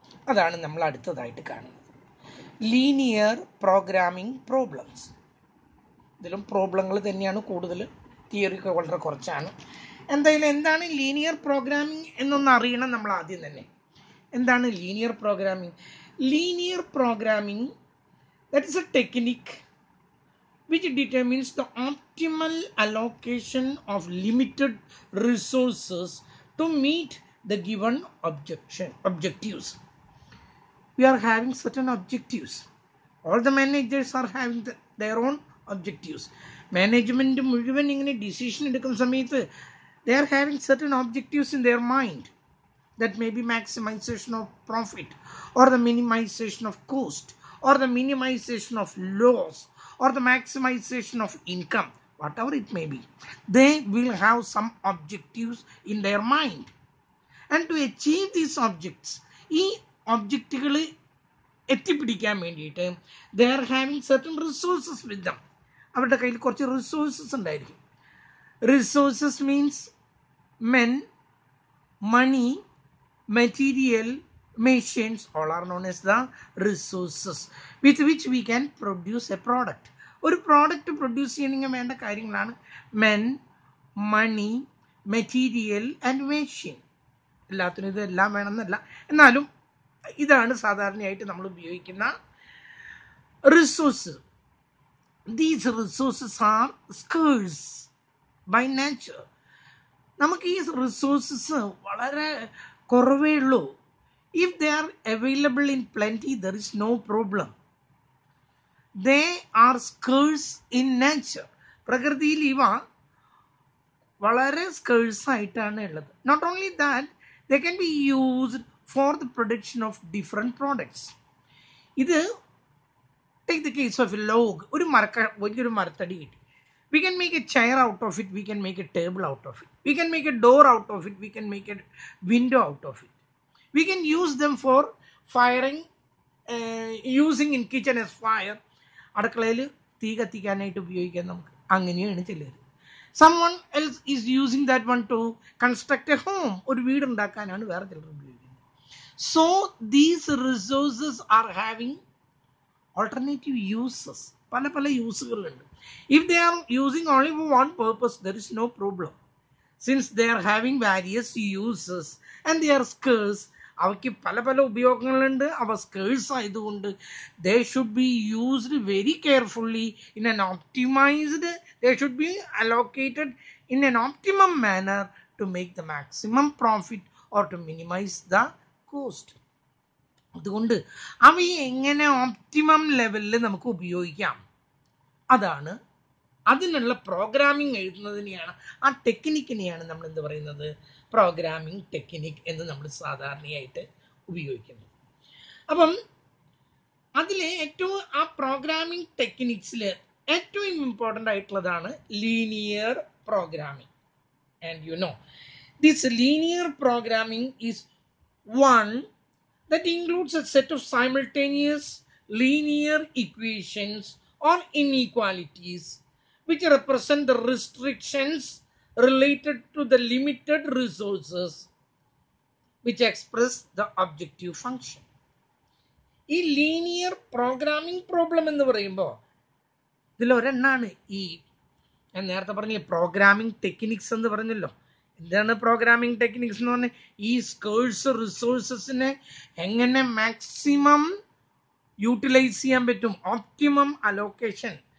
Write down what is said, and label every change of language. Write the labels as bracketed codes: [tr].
[ml] അതാണ് നമ്മൾ അടുത്തതായിട്ട് കാണുന്നത്. Linear programming problems. ഇതിലും പ്രോബ്ലങ്ങൾ തന്നെയാണ് കൂടുതൽ, തിയറിയൊക്കെ വളരെ കുറച്ചാണ്. എന്തായാലും എന്താണ് ലീനിയർ പ്രോഗ്രാമിംഗ് എന്നൊന്ന് അറിയണം നമ്മൾ ആദ്യം തന്നെ. എന്താണ് linear programming? [en] Linear programming, that is a technique which determines the optimal allocation of limited resources to meet the given objectives. We are having certain objectives. All the managers are having their own objectives. [ml] Management മുഴുവൻ ഇങ്ങനെ decision എടുക്കുന്ന സമയത്ത് [en] they are having certain objectives in their mind. That may be maximization of profit, or the minimization of cost, or the minimization of loss, or the maximization of income, whatever it may be. They will have some objectives in their mind. And to achieve these objects, [ml] ഈ ഒബ്ജക്റ്റുകൾ എത്തിപ്പിടിക്കാൻ വേണ്ടിയിട്ട് [en] they are having certain resources with them. [ml] അവരുടെ കയ്യിൽ കുറച്ച് resources ഉണ്ടായിരിക്കും. [en] Resources means men, money, material, machines, all are known as the resources with which we can produce a product. [ml] ഒരു product produce ചെയ്യണമെങ്കിൽ വേണ്ട കാര്യങ്ങളാണ് [en] men, money, material and machine. [ml] എല്ലാത്തിനും ഇതെല്ലാം വേണമെന്നല്ല, എന്നാലും ഇതാണ് സാധാരണയായിട്ട് നമ്മൾ ഉപയോഗിക്കുന്ന resource. [en] These resources are scarce by nature. [ml] നമുക്ക് ഈ റിസോഴ്സസ് വളരെ കുറവേ ഉള്ളൂ. [en] If they are available in plenty, there is no problem. They are scarce in nature. [ml] പ്രകൃതിയിൽ ഇവ വളരെ സ്കേഴ്സ് ആയിട്ടാണ് ഉള്ളത്. [en] Not only that, they can be used for the production of different products. ഇത് take the case of a log. [ml] വലിയൊരു മരത്തടി കിട്ടി. [en] We can make a chair out of it. We can make a table out of it. We can make a door out of it. We can make a window out of it. We can use them for firing, using in kitchen as fire. [ml] അടുക്കളയിൽ തീ കത്തിക്കാനായിട്ട് ഉപയോഗിക്കാൻ നമുക്ക് അങ്ങനെയാണ് ചിലർ. [en] Someone else is using that one to construct a home. [ml] ഒരു വീട് ഉണ്ടാക്കാനാണ് വേറെ ചിലർ ഉപയോഗിക്കുന്നത്. [en] So these resources are having alternative uses. [ml] പല യൂസുകളുണ്ട്. [en] If they are using only for one purpose, there is no problem. Since they are having various uses and they are scarce, [ml] അവയ്ക്ക് പല ഉപയോഗങ്ങളുണ്ട്. അവ സ്കേഴ്സ് ആയതുകൊണ്ട് [en] they should be used very carefully in an optimized, they should be allocated in an optimum manner to make the maximum profit or to minimize the cost. [ml] അതുകൊണ്ട് അവയെ എങ്ങനെ optimum ലെവലിൽ നമുക്ക് ഉപയോഗിക്കാം, അതാണ് അതിനുള്ള പ്രോഗ്രാമിംഗ് എഴുതുന്നതിനെയാണ്, ആ ടെക്നിക്കിനെയാണ് നമ്മൾ എന്ത് പറയുന്നത്, പ്രോഗ്രാമിംഗ് ടെക്നിക് എന്ന് നമ്മൾ സാധാരണയായിട്ട് ഉപയോഗിക്കുന്നത്. അപ്പം അതിൽ ഏറ്റവും ആ പ്രോഗ്രാമിംഗ് ടെക്നിക്സിൽ ഏറ്റവും ഇമ്പോർട്ടൻ്റ് ആയിട്ടുള്ളതാണ് linear programming. [en] And you know this linear programming is one that includes a set of simultaneous linear equations or inequalities which represent the restrictions related to the limited resources which express the objective function. [ml] ഈ linear programming problem എന്ന് പറയുമ്പോൾ ഇതിലൊരെണ്ണാണ് ഈ ഞാൻ നേരത്തെ പറഞ്ഞ programming techniques എന്ന് പറഞ്ഞല്ലോ. എന്താണ് പ്രോഗ്രാമിംഗ് ടെക്നിക്സ് എന്ന് പറഞ്ഞാൽ ഈ സ്കേഴ്സ് റിസോഴ്സസിനെ എങ്ങനെ മാക്സിമം യൂട്ടിലൈസ് ചെയ്യാൻ പറ്റും, ഓപ്റ്റിമം അലോക്കേഷൻ.